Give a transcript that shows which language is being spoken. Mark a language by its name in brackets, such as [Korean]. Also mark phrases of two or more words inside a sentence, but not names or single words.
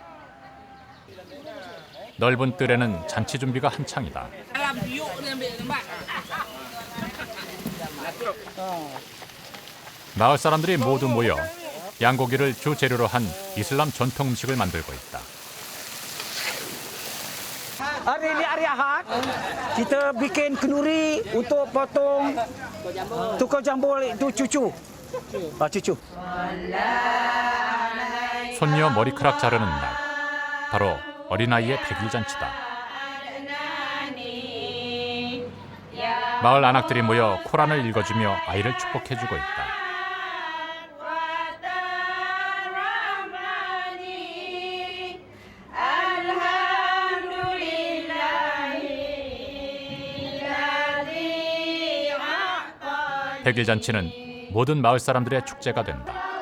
[Korean] 넓은 뜰에는 잔치 준비가 한창이다. 마을 사람들이 모두 모여 양고기를 주 재료로 한 이슬람 전통 음식을 만들고 있다. [Malay] Hari ini hari Ahad, kita bikin kenduri untuk potong tukar jambul itu cucu. cucu. [Korean] 손녀 머리카락 자르는 날, 바로 어린아이의 백일잔치다. 마을 안악들이 모여 코란을 읽어주며 아이를 축복해주고 있다. 백일잔치는 모든 마을 사람들의 축제가 된다.